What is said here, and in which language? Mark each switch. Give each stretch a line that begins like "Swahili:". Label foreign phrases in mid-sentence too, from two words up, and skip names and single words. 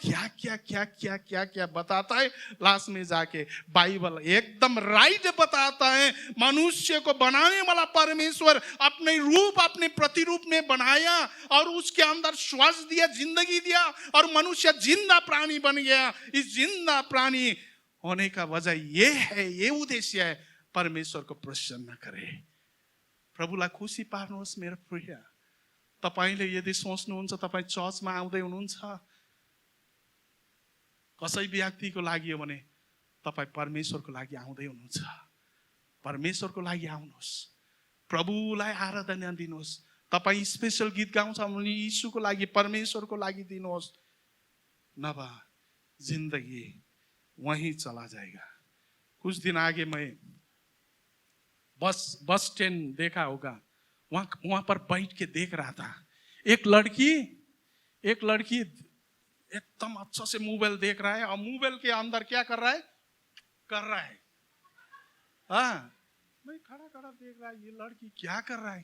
Hindi: क्या क्या क्या क्या क्या क्या बताता है। लास्ट में जाके बाइबल एकदम राइट बताता है, मनुष्य को बनाने वाला परमेश्वर अपने रूप, अपने प्रतिरूप में बनाया और उसके अंदर श्वास दिया, जिंदगी दिया और मनुष्य जिंदा प्राणी बन गया। इस जिंदा प्राणी होने का वजह ये है, ये उद्देश्य है, परमेश्वर को प्रसन्न करे,
Nepali: प्रभुलाई खुसी पार्नुहोस्। मेरो प्रिय, तपाईले यदि सोच्नुहुन्छ तपाईँ चर्चमा आउँदै हुनुहुन्छ, कसै व्यक्तिको लागि हो भने तपाईँ परमेश्वरको लागि आउँदै हुनुहुन्छ। परमेश्वरको लागि आउनुहोस्, प्रभुलाई आराधना दिनुहोस्। तपाईँ स्पेशल गीत गाउँछ भने यीशुको लागि, परमेश्वरको लागि दिनुहोस्, नभए
Hindi: जिंदगी वहीं चला जाएगा। कुछ दिन आगे मैं बस स्टैंड देखा होगा, वहां पर बैठ के देख रहा था। एक लड़की एकदम अच्छा से मोबाइल देख रहा है और मोबाइल के अंदर क्या कर रहा है हाँ, मैं खड़ा देख रहा है, ये लड़की क्या कर रहा है।